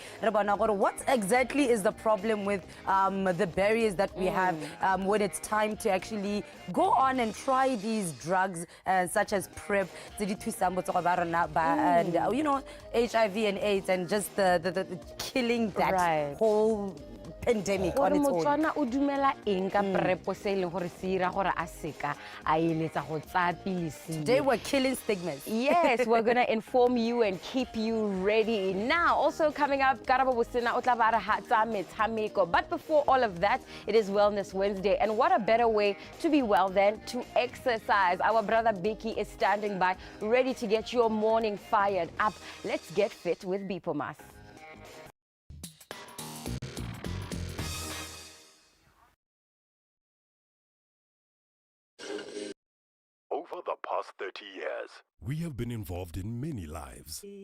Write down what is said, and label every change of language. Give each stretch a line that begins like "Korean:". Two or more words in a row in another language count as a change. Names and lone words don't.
English: What exactly is the problem with the barriers that we have when it's time to actually go on and try these drugs such as PrEP, and HIV and AIDS, and just the killing that whole pandemic on
Tswana: Gore
English: its own.
Tswana: Motswana o dumela eng ka PrEP se e leng gore se ira gore a seka a eletsa go tsaya pilisi.
English: Today we're killing stigmas. Yes, we're going to inform you and keep you ready. Now, also coming up,
Tswana: Karabo Bosena o tla ba re hatsa metshameko.
English: But before all of that, it is Wellness Wednesday. And what a better way to be well than to exercise. Our brother Becky is standing by, ready to get your morning fired up. Let's get fit with Bipomas. Over the past 30 years, we have been involved in many lives.